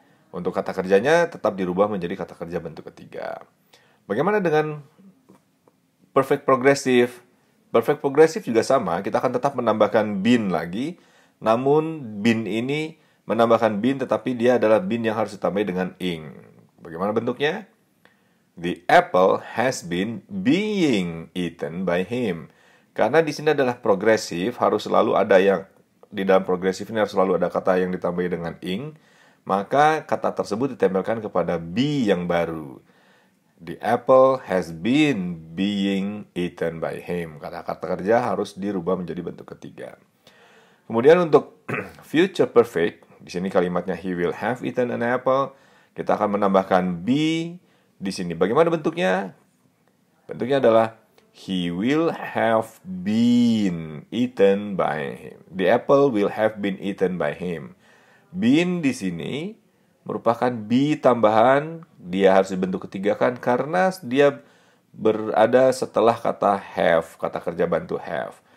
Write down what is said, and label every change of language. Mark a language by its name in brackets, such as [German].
[Indonesian] Untuk kata kerjanya tetap dirubah menjadi kata kerja bentuk ketiga. Bagaimana dengan perfect progressive? Perfect progressive juga sama, kita akan tetap menambahkan been lagi. Namun been ini menambahkan been, tetapi dia adalah been yang harus ditambah dengan ing. Bagaimana bentuknya? [English] The apple has been being eaten by him. [Indonesian] Karena di sini adalah progresif, harus selalu ada yang di dalam progresif ini harus selalu ada kata yang ditambahi dengan ing, maka kata tersebut ditempelkan kepada be yang baru. [English] The apple has been being eaten by him. [Indonesian] Kata-kata kerja harus dirubah menjadi bentuk ketiga. Kemudian untuk future perfect, di sini kalimatnya [English] he will have eaten an apple. [Indonesian] Kita akan menambahkan be di sini. Bagaimana bentuknya? Bentuknya adalah [English] he will have been eaten by him. [Indonesian] The apple will have been eaten by him. Been di sini merupakan be tambahan, dia harus dibentuk ketiga kan karena dia berada setelah kata have, kata kerja bantu have.